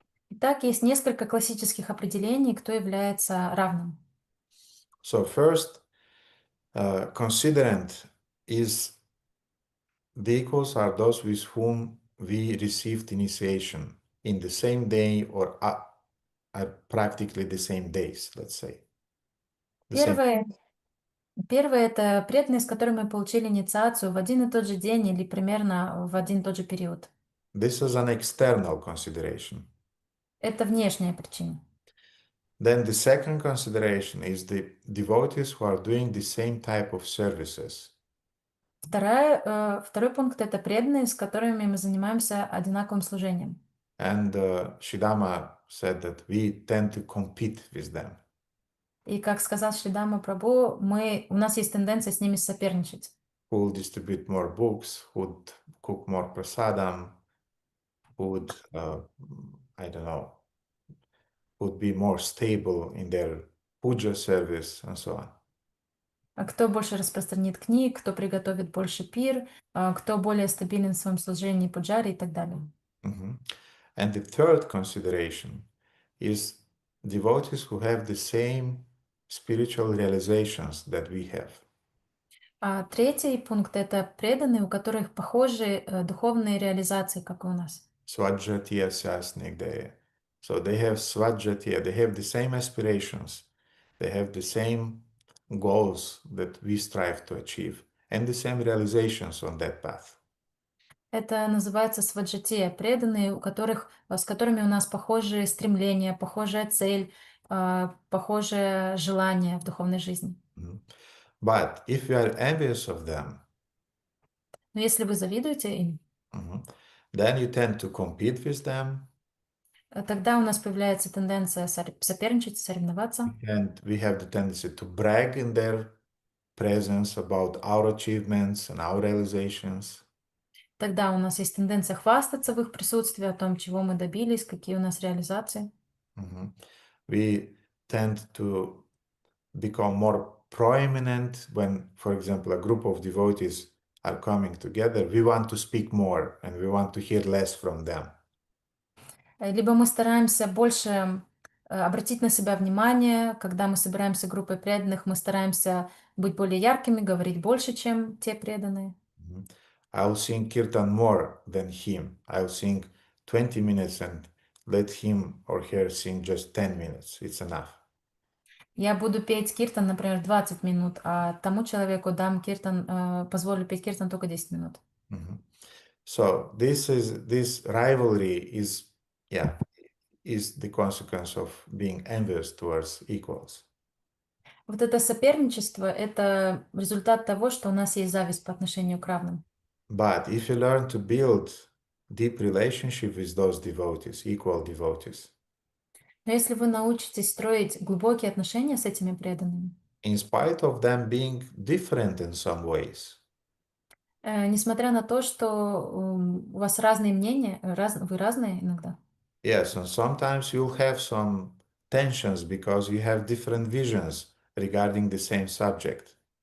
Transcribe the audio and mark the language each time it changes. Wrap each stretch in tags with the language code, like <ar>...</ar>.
<ru>Итак, есть несколько классических определений, кто является равным.</ru> <en>So first, considerant is the equals are those with whom we received initiation in the same day or at practically the same days, let's say.</en> <ru>Первое – это преданные, с которыми мы получили инициацию в один и тот же день или примерно в один и тот же период.</ru> <en>This is an external consideration.</en> <ru>Это внешняя причина.</ru> <en>Then the second consideration is the devotees who are doing the same type of services.</en> <ru>Второй пункт – это преданные, с которыми мы занимаемся одинаковым служением.</ru> <en>And Shridama said that we tend to compete with them.</en> <ru>И как сказал Шридама Прабху, у нас есть тенденция с ними соперничать.</ru> <en>Who will distribute more books, who would cook more prasadam, who would, I don't know, would be more stable in their puja service and so on.</en> <ru>А кто больше распространит книг, кто приготовит больше пир, кто более стабилен в своем служении пуджари и так далее.</ru> <en>And the third consideration is devotees who have the same spiritual realizations that we have.</en> <ru>А третий пункт – это преданные, у которых похожие духовные реализации, как и у нас.</ru> <sa>Svajjatiya Sasnigdaya.</sa> <en>So they have Svajjatiya, they have the same aspirations, they have the same goals that we strive to achieve, and the same realizations on that path.</en> <ru>Это называется сваджатия, преданные, с которыми у нас похожие стремления, похожая цель, похожее желание в духовной жизни.</ru> <en>But if you are envious of them,</en> <ru>Но если вы завидуете им,</ru> <en>then you tend to compete with them.</en> <ru>Тогда у нас появляется тенденция соперничать, соревноваться.</ru> <en>And we have the tendency to brag in their presence about our achievements and our realizations.</en> <ru>Тогда у нас есть тенденция хвастаться в их присутствии о том, чего мы добились, какие у нас реализации. Mhm.</ru> <en>We tend to become more prominent when, for example, a group of devotees are coming together. We want to speak more and we want to hear less from them.</en> <ru>Либо мы стараемся больше обратить на себя внимание, когда мы собираемся группой преданных, мы стараемся быть более яркими, говорить больше, чем те преданные. Mhm.</ru> <en>I'll sing kirtan more than him. I'll sing 20 minutes and let him or her sing just 10 minutes. It's enough.</en> <ru>Я буду петь киртан, например, 20 минут, а тому человеку дам киртан, позволю петь киртан только 10 минут. Mhm.</ru> <en>So this rivalry is the consequence of being envious towards equals.</en> <ru>Вот это соперничество — это результат того, что у нас есть зависть по отношению к равным.</ru> <en>But if you learn to build deep relationship with those devotees, equal devotees,</en> <ru>Но если вы научитесь строить глубокие отношения с этими преданными,</ru> <en>in spite of them being different in some ways,</en> <ru>несмотря на то, что у вас разные мнения, вы разные иногда,</ru> <en>yes, and sometimes you'll have some tensions because you have different visions regarding the same subject.</en>